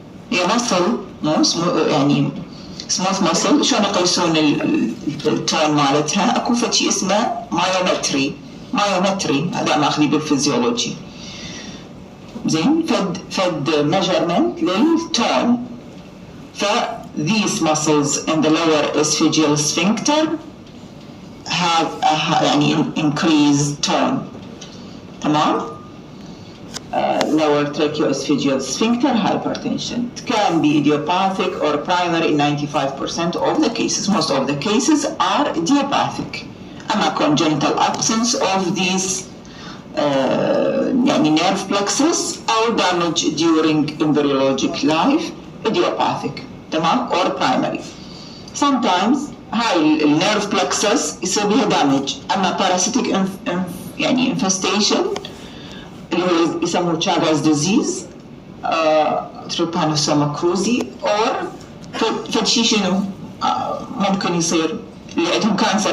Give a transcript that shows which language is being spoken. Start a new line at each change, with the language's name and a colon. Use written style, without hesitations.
Arabic: هي muscle يعني smooth muscle. شلون يقيسون التون مالتها؟ اكو شيء اسمه مايومتري هذا ماخذي بالفيزيولوجي. زين فد measurement للتون.
English: ف these muscles in the lower esophageal sphincter have يعني increased tone.
Arabic: تمام؟
English: lower tracheoesophageal sphincter hypertension. It can be idiopathic or primary in 95% of the cases. Most of the cases are idiopathic. أما congenital absence of these يعني nerve plexus or damage during embryologic life, idiopathic.
Arabic: تمام؟
English: or primary. Sometimes
Arabic: هاي النيرف plexus يصير بها damage. أما parasitic يعني infestation اللي هو يسموه Chagas disease, trypanosoma cruzi, or فد شيء شنو ممكن يصير اللي عندهم كانسر.